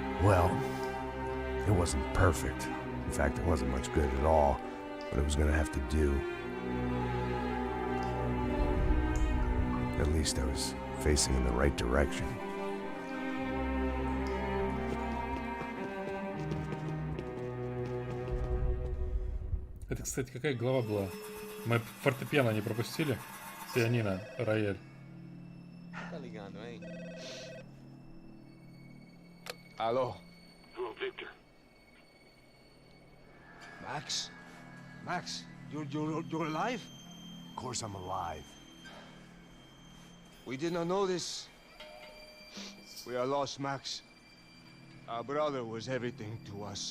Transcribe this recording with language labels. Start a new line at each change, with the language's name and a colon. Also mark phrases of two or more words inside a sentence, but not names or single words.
English: Well, it wasn't perfect. In fact, it wasn't much good at all, but it was gonna have to do. At least I was facing in the right direction.
Russian: Это, кстати, какая глава была? Мы фортепиано не пропустили? Пианино, рояль.
Portuguese: Tá ligando, hein? Alô?
English: Hello, Victor. Max? Max, you're alive? Of course I'm alive. We did not know this. We are lost, Max. Our brother was everything to us.